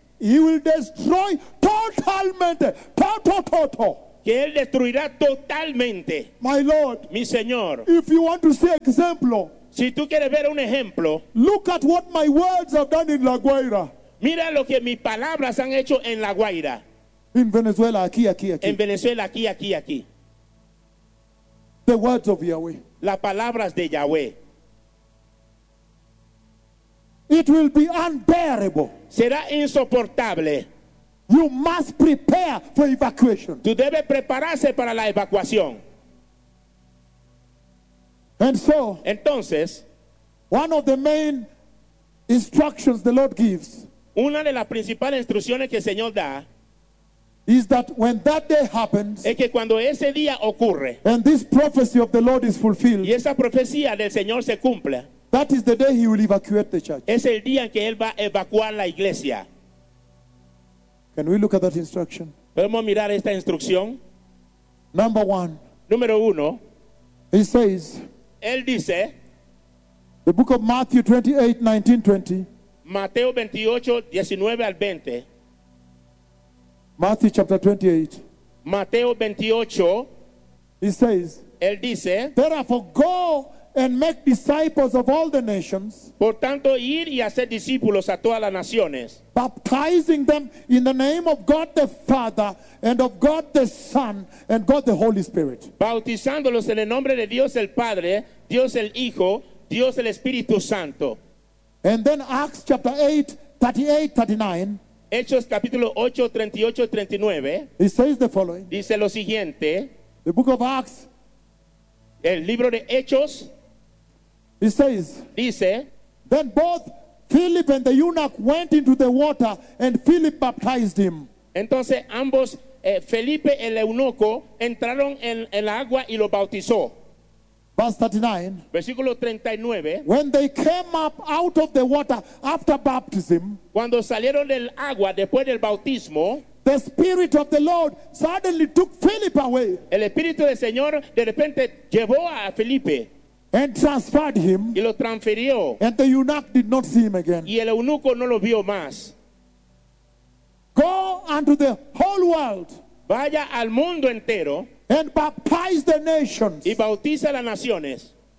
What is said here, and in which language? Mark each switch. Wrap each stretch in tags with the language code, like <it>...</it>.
<en>he will destroy</en> <es>totalmente, total. Que él destruirá totalmente.</es> <en>My Lord,</en> <es>mi Señor,</es> <en>if you want to see example,</en> <es>si tú quieres ver un ejemplo,</es> <en>look at what my words have done in La Guaira.</en> <es>Mira lo que mis palabras han hecho en La Guaira.</es> <en>In Venezuela,</en> <es>aquí, aquí, aquí. En Venezuela, aquí, aquí, aquí.</es> <en>The words of Yahweh.</en> <es>Las palabras de Yahweh.</es> <en>It will be unbearable.</en> <es>Será insoportable.</es> <en>You must prepare for evacuation.</en> <es>Tú debes prepararse para la evacuación.</es> <en>And so,</en> <es>entonces,</es> <en>one of the main instructions the Lord gives,</en> <es>una de las principales instrucciones que el Señor da,</es> <en>is that when that day happens,</en> <es>es que cuando ese día ocurre,</es> <en>and this prophecy of the Lord is fulfilled,</en> <es>y esa profecía del Señor se cumple,</es> <en>that is the day he will evacuate the church.</en> <es>Es el día en que él va a evacuar la iglesia.</es> <en>Can we look at that instruction?</en> <es>¿Podemos mirar esta instrucción?</es> <en>Number one.</en> <es>Número uno.</es> <en>He says.</en> <es>Él dice.</es> <en>The book of Matthew 28:19-20.</en> <es>Mateo 28:19-20.</es> <en>Matthew chapter 28.</en> <es>Mateo 28.</es> <en>He says.</en> <es>Él dice.</es> <en>Therefore go and make disciples of all the nations.</en> <es>Por tanto, ir y hacer discípulos a todas las naciones.</es> <en>Baptizing them in the name of God the Father and of God the Son and God the Holy Spirit.</en> <es>Bautizándolos en el nombre de Dios el Padre, Dios el Hijo, Dios el Espíritu Santo.</es> <en>And then Acts chapter 8:38-39.</en> <es>Hechos capítulo 8:38-39.</es> <en>It says the following.</en> <es>Dice lo siguiente.</es> <en>The book of Acts.</en> <es>El libro de Hechos.</es> <en>It says,</en> <es>dice,</es> <en>then both Philip and the eunuch went into the water and Philip baptized him.</en> <es>Entonces ambos, Felipe y el eunuco, entraron en la agua y lo bautizó.</es> <en>Verse 39.</en> <es>Versículo 39.</es> <en>When they came up out of the water after baptism,</en> <es>cuando salieron del agua después del bautismo,</es> <en>the Spirit of the Lord suddenly took Philip away.</en> <es>El Espíritu del Señor de repente llevó a Felipe.</es> <en>And transferred him.</en> <es>Y lo transfirió.</es> <en>And the eunuch did not see him again.</en> <es>Y el eunuco no lo vio más.</es> <en>Go unto the whole world.</en> <es>Vaya al mundo entero.</es> <en>And baptize the nations.</en> <es>Y bautiza las naciones.</es>